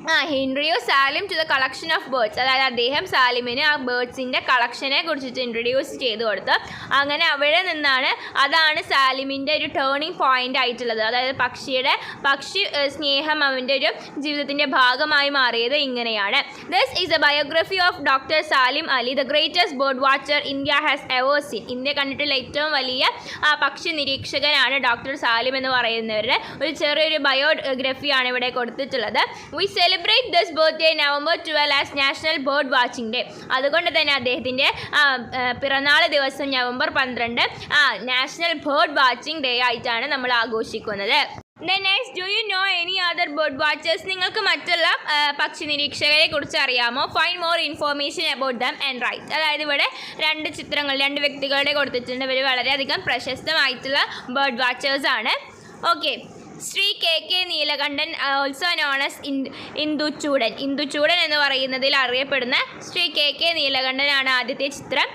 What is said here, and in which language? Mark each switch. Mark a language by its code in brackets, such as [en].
[en] he introduced Salim to the collection of birds. [ml] അതായത് അദ്ദേഹം സാലിമിന് ആ ബേർഡ്സിൻ്റെ കളക്ഷനെ കുറിച്ചിട്ട് ഇൻട്രൊഡ്യൂസ് ചെയ്ത് കൊടുത്ത് അങ്ങനെ അവിടെ നിന്നാണ് അതാണ് സാലിമിൻ്റെ ഒരു ടേണിംഗ് പോയിൻ്റ് ആയിട്ടുള്ളത്. അതായത് പക്ഷി സ്നേഹം അവൻ്റെ ഒരു ജീവിതത്തിൻ്റെ ഭാഗമായി മാറിയത് ഇങ്ങനെയാണ്. [en] This is a biography of Dr. Salim Ali, the greatest bird watcher India has ever seen. [ml] India കണ്ടിട്ടുള്ള ഏറ്റവും വലിയ പക്ഷി നിരീക്ഷകനാണ് ഡോക്ടർ സാലിം എന്ന് പറയുന്നവരുടെ ഒരു ചെറിയൊരു ബയോഗ്രഫിയാണ് ഇവിടെ കൊടുത്തിട്ടുള്ളത്. [en] We celebrate this birthday November 12 as National Bird Watching Day. [ml] അതുകൊണ്ട് തന്നെ അദ്ദേഹത്തിൻ്റെ പിറന്നാൾ ദിവസം November 12 national bird watching day ആയിട്ടാണ് നമ്മൾ ആഘോഷിക്കുന്നത്. [en] Then next, do you know any other bird watchers? [ml] നിങ്ങൾക്ക് മറ്റുള്ള പക്ഷി നിരീക്ഷകരെ കുറിച്ച് അറിയാമോ? [en] Find more information about them and write. [ml] അതായത് ഇവിടെ രണ്ട് വ്യക്തികളുടെ കൊടുത്തിട്ടുണ്ട്. ഇവർ വളരെയധികം പ്രശസ്തമായിട്ടുള്ള ബേർഡ് വാച്ചേഴ്സ് ആണ്. Okay, Shri KK Neelakantan, [en] also known as [ml] Induchoodan എന്ന് പറയുന്നതിൽ അറിയപ്പെടുന്ന ശ്രീ KK നീലകണ്ഠനാണ് ആദ്യത്തെ ചിത്രം.